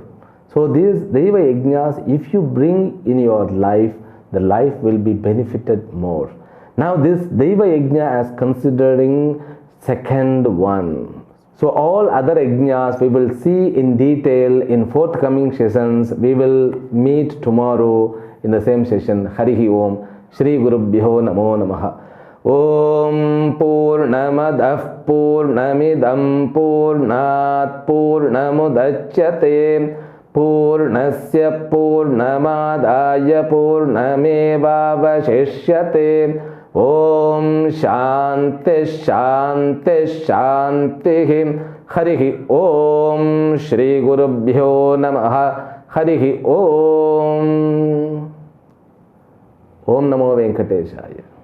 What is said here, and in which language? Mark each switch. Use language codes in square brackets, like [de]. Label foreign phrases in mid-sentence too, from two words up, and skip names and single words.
[en] So these Daiva Yajnas, if you bring in your life, the life will be benefited more. Now this Daiva Yajna as considering second one. So all other yajnas we will see in detail in forthcoming sessions. We will meet tomorrow in the same session. [sa] Harihi Om. Shri Gurubhyo Namo Namaha. Om Purnamadah Purnamidam Purnat Purnamudachyate Purnasya Purnamadaya Purnamevavashishyate ఓం శాంతి శాంతి శాంతి. హరి ఓం. శ్రీ గురుభ్యో నమః. హరి ఓం. ఓం నమో వెంకటేశాయ.